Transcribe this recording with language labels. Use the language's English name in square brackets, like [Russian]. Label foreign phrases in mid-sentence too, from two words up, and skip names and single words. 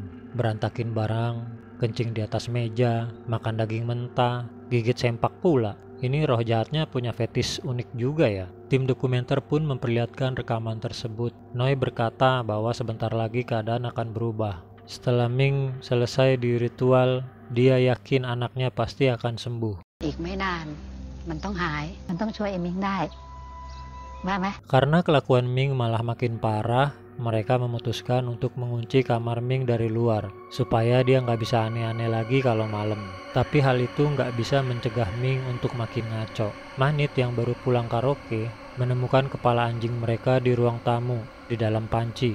[Indonesian] Berantakin barang, kencing di atas meja, makan daging mentah, gigit sempak pula. Ini roh jahatnya punya fetis unik juga ya. Tim dokumenter pun memperlihatkan rekaman tersebut. Noi berkata bahwa sebentar lagi keadaan akan berubah. Setelah Ming selesai di ritual, dia yakin anaknya pasti akan sembuh. [Thai] อีกไม่นานมันต้องหายมันต้องช่วยเอมิงได้ว่าไหม [Indonesian] Karena kelakuan Ming malah makin parah, mereka memutuskan untuk mengunci kamar Ming dari luar supaya dia nggak bisa aneh-aneh lagi kalau malam. Tapi hal itu nggak bisa mencegah Ming untuk makin ngaco. Manit yang baru pulang karaoke menemukan kepala anjing mereka di ruang tamu di dalam panci.